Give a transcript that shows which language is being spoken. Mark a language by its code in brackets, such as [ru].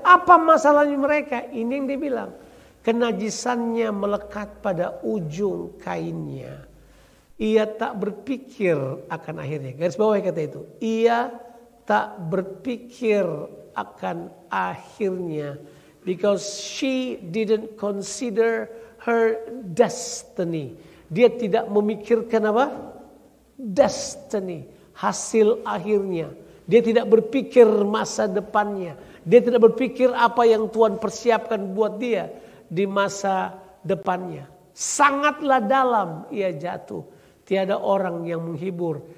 [id] Apa masalahnya mereka? Ini yang dia bilang. Kenajisannya melekat pada ujung kainnya. Ia tak berpikir akan akhirnya. Garis bawah kata itu. Ia tak berpikir akan akhirnya. [en] Because she didn't consider her destiny. [id] Dia tidak memikirkan apa? Destiny. Hasil akhirnya. Dia tidak berpikir masa depannya. Dia tidak berpikir apa yang Tuhan persiapkan buat dia di masa depannya. Sangatlah dalam ia jatuh. Tiada orang yang menghibur.